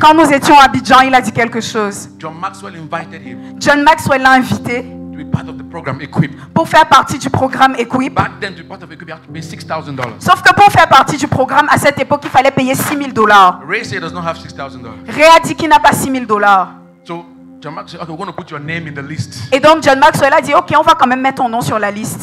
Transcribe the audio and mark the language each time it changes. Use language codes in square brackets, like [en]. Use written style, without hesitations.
[fr] Quand nous étions à Abidjan, il a dit quelque chose. [en] John Maxwell invited him [fr] John Maxwell l'a invité [en] to be part of the program Equip. [fr] pour faire partie du programme Equip. [en] Back then, to be part of Equip, you have to pay $6,000. [fr] Sauf que pour faire partie du programme, à cette époque, il fallait payer $6,000. [en] Ray said he does not have $6,000. [fr] Ray a dit qu'il n'a pas $6,000. [en] So John Maxwell said, okay, we're going to put your name in the list. [fr] Et donc John Maxwell a dit, ok, on va quand même mettre ton nom sur la liste.